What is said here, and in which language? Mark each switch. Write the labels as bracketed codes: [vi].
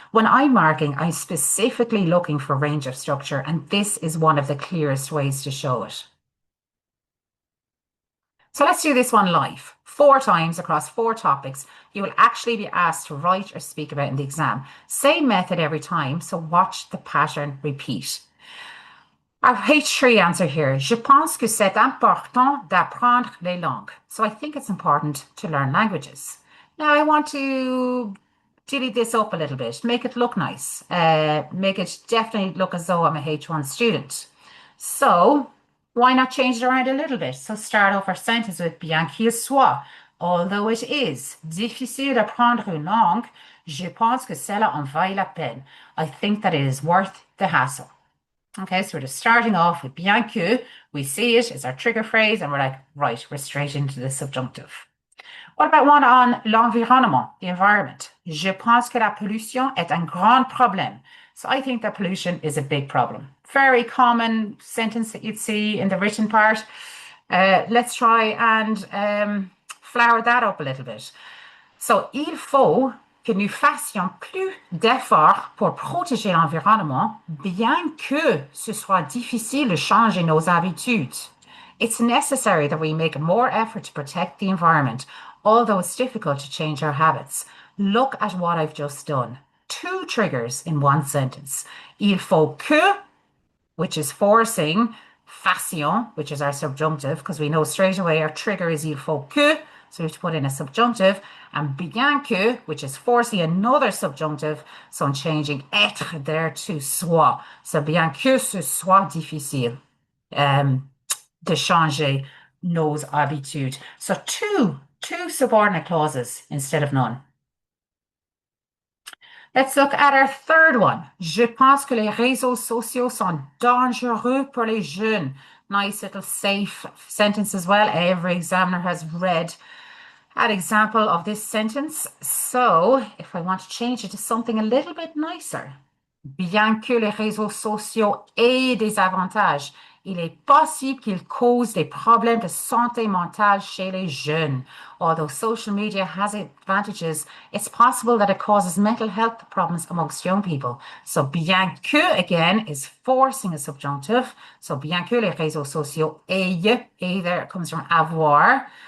[en] When I'm marking, I'm specifically looking for range of structure, and this is one of the clearest ways to show it. So let's do this one live. 4 times across 4 topics, you will actually be asked to write or speak about in the exam. Same method every time, so watch the pattern repeat. [fr] Our H3 answer here, je pense que c'est important d'apprendre les langues. [en] So I think it's important to learn languages. Now I want to delete this up a little bit, make it look nice, make it definitely look as though I'm a H1 student. So why not change it around a little bit? So start off our sentence with bien qu'il soit. [fr] Although it is difficile d'apprendre une langue, je pense que cela en vaille la peine. [en] I think that it is worth the hassle. Okay, so we're just starting off with bien que. We see it, it's our trigger phrase, and we're like, right, we're straight into the subjunctive. What about one on l'environnement, the environment? [fr] Je pense que la pollution est un grand problème. [en] So I think that pollution is a big problem. Very common sentence that you'd see in the written part. Let's try and flower that up a little bit. [fr] So, il faut que nous fassions plus d'efforts pour protéger l'environnement, bien que ce soit difficile de changer nos habitudes. [en] It's necessary that we make more effort to protect the environment, although it's difficult to change our habits. Look at what I've just done. 2 triggers in one sentence. Il faut que, which is forcing, fassions, which is our subjunctive, because we know straight away our trigger is il faut que, so we have to put in a subjunctive, and bien que, which is forcing another subjunctive, so I'm changing être there to soit. [fr] So bien que ce soit difficile de changer nos habitudes. [en] So two subordinate clauses instead of none. Let's look at our third one. [fr] Je pense que les réseaux sociaux sont dangereux pour les jeunes. [en] Nice little safe sentence as well. Every examiner has read an example of this sentence. [fr] So if I want to change it to something a little bit nicer, bien que les réseaux sociaux aient des avantages, il est possible qu'ils causent des problèmes de santé mentale chez les jeunes. [en] Although social media has advantages, it's possible that it causes mental health problems amongst young people. So bien que, again, is forcing a subjunctive. [fr] So bien que les réseaux sociaux aient, there comes from avoir.